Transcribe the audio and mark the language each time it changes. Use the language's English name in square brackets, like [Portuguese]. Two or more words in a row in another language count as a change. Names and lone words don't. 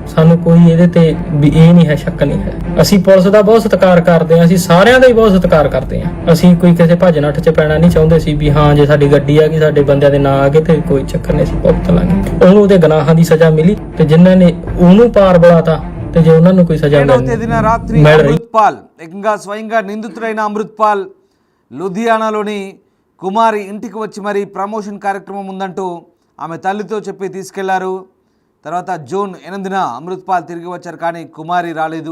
[Punjabi] ਸਾਨੂੰ ਕੋਈ ਇਹਦੇ ਤੇ ਵੀ ਇਹ ਨਹੀਂ ਹੈ, ਸ਼ੱਕ ਨਹੀਂ ਹੈ। ਅਸੀਂ ਪੁਲਿਸ ਦਾ ਬਹੁਤ ਸਤਿਕਾਰ ਕਰਦੇ ਹਾਂ, ਅਸੀਂ ਸਾਰਿਆਂ ਦਾ ਹੀ ਬਹੁਤ ਸਤਿਕਾਰ ਕਰਦੇ ਹਾਂ। ਅਸੀਂ ਕੋਈ ਕਿਸੇ ਭੱਜ ਨੱਠ 'ਚ ਪੈਣਾ ਨਹੀਂ ਚਾਹੁੰਦੇ ਸੀ ਵੀ ਹਾਂ ਜੇ ਸਾਡੀ ਗੱਡੀ ਆ ਗਈ, ਸਾਡੇ ਬੰਦਿਆਂ ਦੇ ਨਾਂ ਆ ਗਏ ਤੇ ਕੋਈ ਚੱਕਰ ਨਹੀਂ, ਅਸੀਂ ਭੁਗਤ ਲਾਂਗੇ। ਉਹਨੂੰ ਉਹਦੇ ਗੁਨਾਹਾਂ ਦੀ ਸਜ਼ਾ ਮਿਲੀ, ਤੇ ਜਿਨ੍ਹਾਂ ਨੇ ਉਹਨੂੰ ਪਾਰ ਬੁਲਾਤਾ ਤੇ ਜੇ ਉਹਨਾਂ ਨੂੰ ਕੋਈ ਸਜ਼ਾ [Telugu] రాత్రి అమృత్పాల్ ఏకంగా స్వయంగా నిందితుడైన అమృత్పాల్ లూధియానాలోని కుమారి ఇంటికి వచ్చి మరి ప్రమోషన్ కార్యక్రమం ఉందంటూ ఆమె తల్లితో చెప్పి తీసుకెళ్లారు. తర్వాత జూన్ 8న అమృత్పాల్ తిరిగి వచ్చారు, కానీ కుమారి రాలేదు.